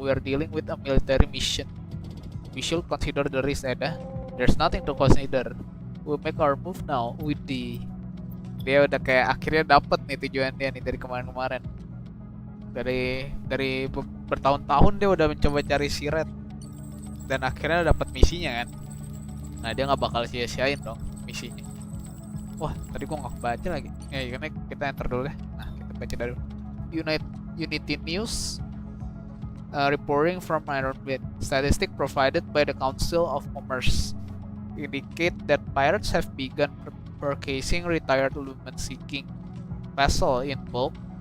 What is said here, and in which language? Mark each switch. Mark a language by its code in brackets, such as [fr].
[en] We are dealing with a military mission. We should consider the risk, Ada. There's nothing to consider. We'll make our move now with the. [id] Dia udah kayak akhirnya dapat nih tujuan dia nih dari kemarin-kemarin. Dari bertahun-tahun dia udah mencoba cari si Red dan akhirnya dapat misinya kan. Nah, dia nggak bakal sia-siain dong misinya. Wah, tadi gua nggak baca lagi. Ya, karena kita enter dulu deh. Nah, kita baca dari Unity News. [en] Reporting from Iron Bed. Statistic provided by the Council of Commerce indicate that pirates have begun purchasing retired lumen-seeking vessel in bulk.